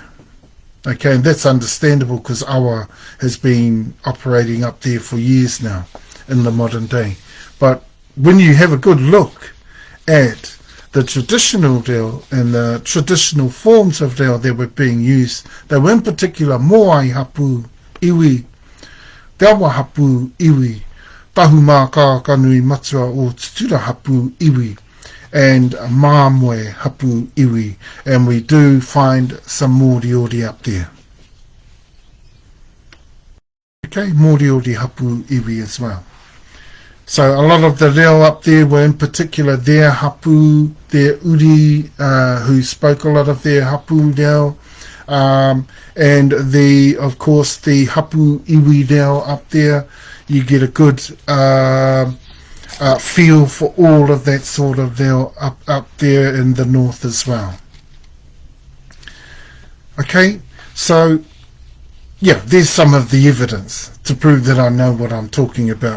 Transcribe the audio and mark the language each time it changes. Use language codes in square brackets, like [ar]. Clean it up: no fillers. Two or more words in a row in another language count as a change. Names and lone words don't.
[en] Okay, and that's understandable because awa has been operating up there for years now in the modern day. But when you have a good look at the traditional reo and the traditional forms of reo that were being used, they were in particular [mi] moai hapu iwi, teawa hapu iwi, Tahumakakanuimatua o Tutura hapu iwi, [en] and [mi] Māmoe hapu iwi, [en] and we do find some moriori up there. Okay, [mi] moriori hapu iwi [en] as well. So a lot of the reo up there were in particular their hapu, their uri, who spoke a lot of their [mi] hapu reo, [en] and of course the [mi] hapu iwi reo [en] up there. You get a good feel for all of that sort of reo up there in the North as well. Okay, so yeah, there's some of the evidence to prove that I know what I'm talking about.